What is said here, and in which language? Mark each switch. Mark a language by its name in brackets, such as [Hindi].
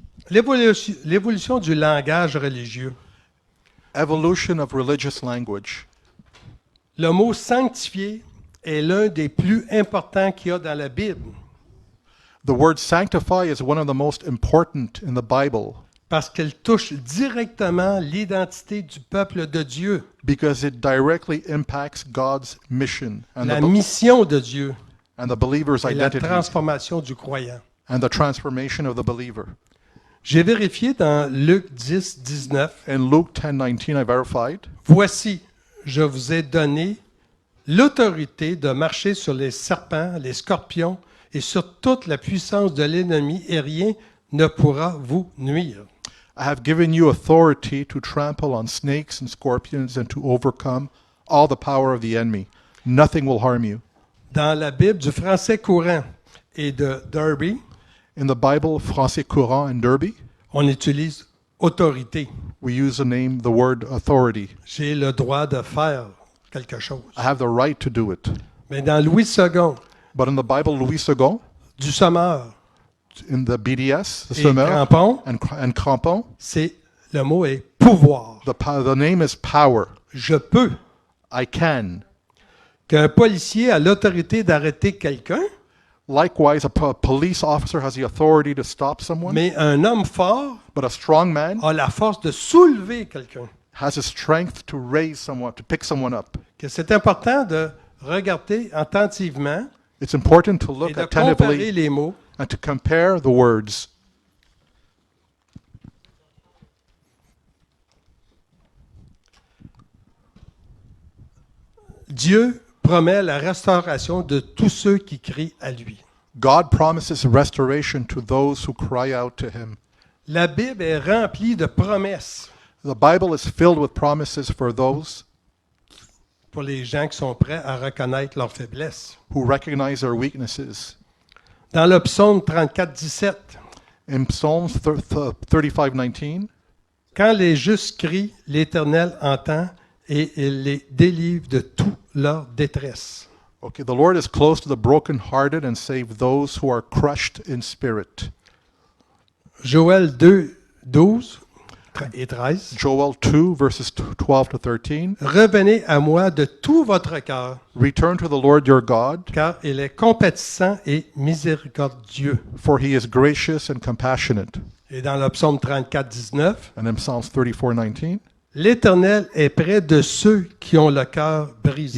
[French] L'évolution du langage religieux. [English] Evolution of religious language. [French] Le mot sanctifié est l'un des plus importants qu'il y a dans la Bible [English] The word sanctify is one of the most important in the Bible [French] parce qu'elle touche directement l'identité du peuple de Dieu, [English] because it directly impacts God's mission [French] la mission de Dieu [English] and the believer's [French] et la [English] identity [French] transformation du croyant. [English] and the transformation of the believer. [French] J'ai vérifié dans Luc 10, 19. [English] In Luke 10:19, I verified, [French] Voici, je vous ai donné l'autorité de marcher sur les serpents, les scorpions et sur toute la puissance de l'ennemi et rien ne pourra vous nuire. [English] I have given you authority to trample on snakes and scorpions and to overcome all the power of the enemy. Nothing will harm you. [French] Dans la Bible du français courant et de Derby, [English] In the Bible, Français courant and Derby, [French] on utilise autorité. [English] we use the word authority. [French] J'ai le droit de faire quelque chose. [English] I have the right to do it. [French] Mais dans Louis II, [English] But in the Bible, Louis II, [French] du Sommeur [English] in the BDS, the [French] et Semeur, Crampon, [English] and Crampon, [French] le mot est pouvoir. [English] the name is power. [French] Je peux. [English] I can. [French] Qu'un policier a l'autorité d'arrêter quelqu'un, [English] Likewise, a police officer has the authority to stop someone, [French] mais un homme fort [English] but a strong man [French] a la force de soulever quelqu'un. [English] has the strength to raise someone, to pick someone up. [French] Que c'est important de regarder attentivement [English] It's important to [French] et [English] look [French] de comparer [English] attentively [French] les mots. [English] and to compare the words. [French] Dieu promet la restauration de tous ceux qui crient à lui. [English] God promises restoration to those who cry out to him. [French] La Bible est remplie de promesses [English] The Bible is filled with promises for those [French] pour les gens qui sont prêts à reconnaître leurs faiblesses. [English] who recognize their weaknesses. [French] Dans le psaume 34, 17, [English] In Psalms 35:19, [French] quand les justes crient, l'Éternel entend et il les délivre de toute leur détresse. [English] okay, the Lord is close to the brokenhearted and save those who are crushed in spirit. [French] Joël 2, 12 et 13. [English] Joel 2 verses 12 to 13. [French] Revenez à moi de tout votre cœur, [English] Return to the Lord your God, [French] car il est compatissant et miséricordieux. [English] for he is gracious and compassionate. [French] Et dans le psaume 34, 19, [English] And in Psalms 34:19, [French] l'Éternel est près de ceux qui ont le cœur brisé.